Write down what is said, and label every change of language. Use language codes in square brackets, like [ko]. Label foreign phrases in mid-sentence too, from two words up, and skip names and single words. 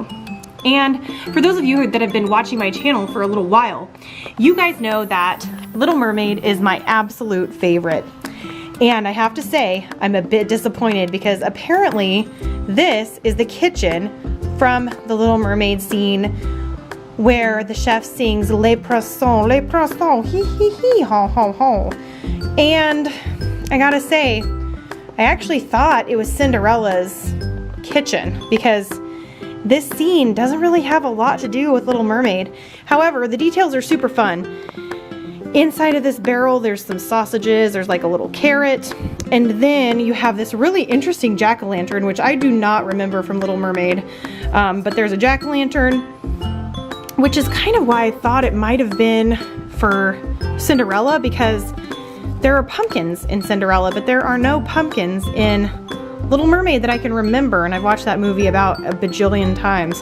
[en] And for those of you that have been watching my channel for a little while, you guys know that Little Mermaid is my absolute favorite. And I have to say, I'm a bit disappointed because apparently this is the kitchen from the Little Mermaid scene where the chef sings les poissons, hee hee hee, ho ho ho. And I gotta say, I actually thought it was Cinderella's kitchen because this scene doesn't really have a lot to do with Little Mermaid. However, the details are super fun. Inside of this barrel, there's some sausages, there's like a little carrot, and then you have this really interesting jack-o'-lantern, which I do not remember from Little Mermaid, but there's a jack-o'-lantern, which is kind of why I thought it might have been for Cinderella, because there are pumpkins in Cinderella, but there are no pumpkins in Little Mermaid that I can remember, and I've watched that movie about a bajillion times.